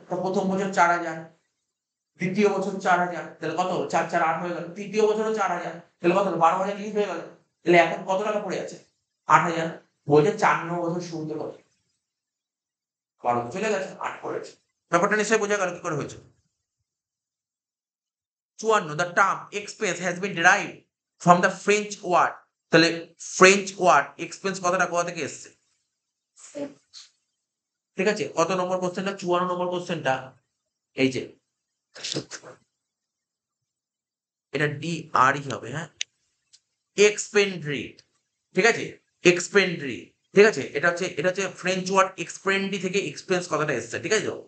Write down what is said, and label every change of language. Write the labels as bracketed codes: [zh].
[bn] তো প্রথম বছর 4,000, দ্বিতীয় বছর 4,000, তাহলে কত হলো? 4 4 8 হয়ে গেল। তৃতীয় বছরও 4,000, তাহলে কত হলো? 12,000 ইউজ হয়ে গেল। তাহলে এখন কত টাকা পড়ে আছে? 8,000। বলছে 4 নম্বর বছর শুরুতে কত? 12 চলে গেছে, 8 পড়েছে। ব্যাপারটা নিশ্চয়ই বোঝা গেল কি করে হয়েছে। [en] 54, the term expense has been derived from the French word, [bn] তাহলে ফ্রেঞ্চ ওয়ার্ড এক্সপেন্স কথাটা কোথা থেকে এসেছে? ঠিক আছে, কত নম্বর কোশ্চেনটা? 54 নম্বর কোশ্চেনটা, এই যে এটা ডি আর ই হবে, হ্যাঁ, এক্সপেন্ড্রি, ঠিক আছে, এক্সপেন্ড্রি, ঠিক আছে, এটা হচ্ছে ফ্রেঞ্চ ওয়ার্ড এক্সপেন্ডি থেকে এক্সপেন্স কথাটা এসেছে, ঠিক আছে।